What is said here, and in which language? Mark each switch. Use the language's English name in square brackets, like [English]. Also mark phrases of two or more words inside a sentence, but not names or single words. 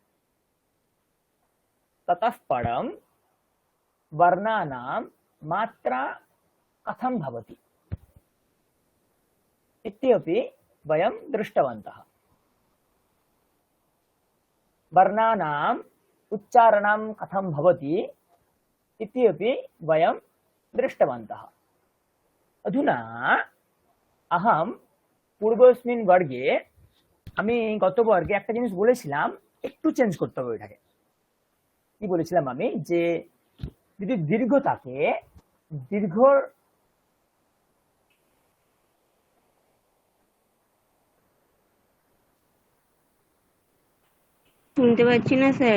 [Sanskrit] ततः परं वर्णानां मात्रा कथं भवति इत्यपि वयं दृष्टवन्तः। वर्णानाम् उच्चारणं कथं भवति इत्यपि वयं दृष्टवन्तः। अधुना अहं पूर्वस्मिन् वर्गे [Bangla] আমি গত বর্গে একটা জিনিস বলেছিলাম, একটু চেঞ্জ করতে হবে এটাকে। কি বলেছিলাম আমি, যে যদি দীর্ঘ থাকে, দীর্ঘ শুনতে পাচ্ছি না স্যার।